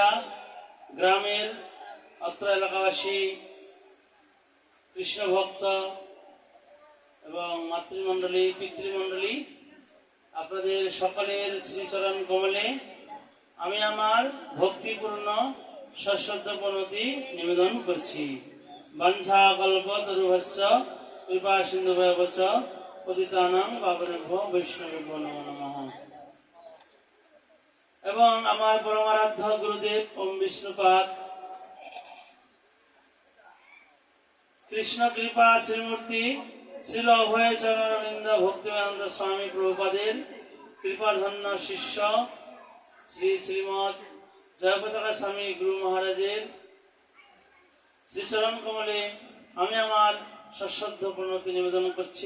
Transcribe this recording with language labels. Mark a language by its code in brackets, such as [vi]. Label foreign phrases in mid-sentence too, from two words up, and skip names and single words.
[bn] গ্রামের অত্র এলাকাবাসী কৃষ্ণ ভক্ত এবং মাতৃমণ্ডলী পিতৃমণ্ডলী, আপনাদের সকলের শ্রীচরণ কমলে আমি আমার ভক্তিপূর্ণ সশ্রদ্ধ প্রণতি নিবেদন করছি। [sa] বাঞ্ছা কল্পতরুভ্যশ্চ কৃপা সিন্ধুভ্যেব চ পতিতানাং পাবনেভ্যো বৈষ্ণবেভ্যো নমো নমঃ। [bn] এবং আমার পরমারাধ্য গুরুদেব ওম বিষ্ণুপাদ কৃষ্ণ কৃপা শ্রীমূর্তি শ্রীল অভয় চরণারবিন্দ ভক্তিবেদান্ত স্বামী প্রভুপাদের কৃপাধন্য শিষ্য শ্রী শ্রীমৎ জয়পতাকা স্বামী গুরু মহারাজের শ্রীচরণ কমলে আমি আমার সশ্রদ্ধ প্রণতি নিবেদন করছি।